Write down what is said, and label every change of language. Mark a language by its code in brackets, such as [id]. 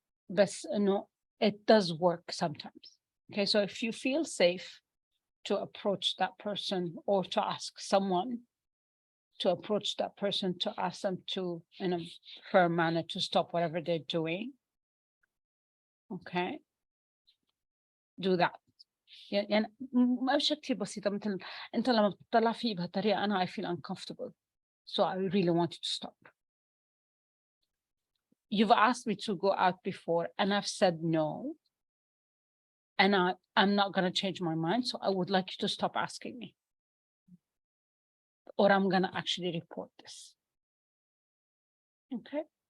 [en] But no, it does work sometimes. Okay, so if you feel safe to approach that person or to ask someone to approach that person, to ask them to, in a firm manner, to stop whatever they're doing, okay, do that. [ar] يعني ما بشكل كتير بسيطة, مثل أنت لما بتطلع فيه بهالطريقة أنا [en] I feel uncomfortable, so I really want you to stop. You've asked me to go out before and I've said no, and I'm not going to change my mind, so I would like you to stop asking me, or I'm going to actually report this. Okay.